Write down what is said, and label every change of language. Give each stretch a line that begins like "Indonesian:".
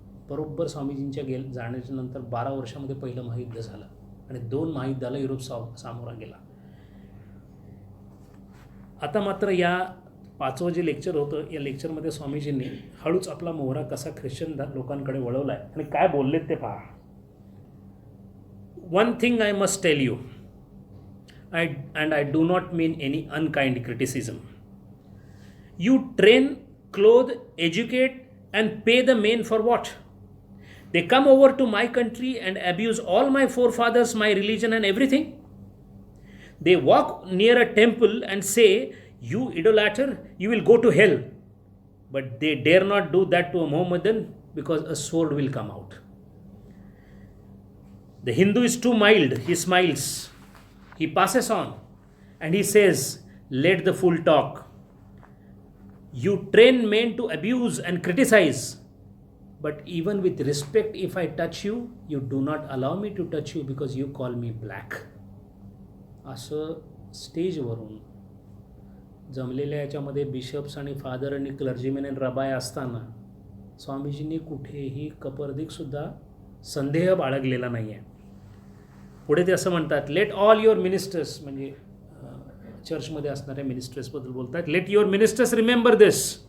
Marathi: बरोबर स्वामीजींच्या जाण्याच्या नंतर 12 वर्षामध्ये पहिलं महायुद्ध झालं आणि 2 महायुद्धाला युरोप सामोरा गेला. आता मात्र या 5वं जे लेक्चर होतं, या लेक्चरमध्ये स्वामीजींनी हळूच आपला मोहरा कसा ख्रिश्चन लोकांकडे वळवला आहे आणि काय बोललेत ते पहा.
English: One thing I must tell you, and I do not mean any unkind criticism. You train, clothe, educate and pay the men for what? They come over to my country and abuse all my forefathers, my religion and everything. They walk near a temple and say, you idolater, you will go to hell. But they dare not do that to a Mohammedan because a sword will come out. The Hindu is too mild, he smiles. He passes on and he says, let the fool talk. You train men to abuse and criticize. But even with respect, if I touch you, you do not allow me to touch you because you call me black.
Marathi: असं स्टेजवरून जमलेल्या याच्यामध्ये bishops आणि father आणि क्लर्जीमॅन आणि रबाय असताना स्वामीजींनी कुठेही कपर्दिकसुद्धा संदेह बाळगलेला नाही आहे. पुढे ते असं म्हणतात,
English: let all your ministers,
Marathi: म्हणजे चर्चमध्ये असणाऱ्या मिनिस्टर्सबद्दल बोलतात,
English: Let your ministers remember this.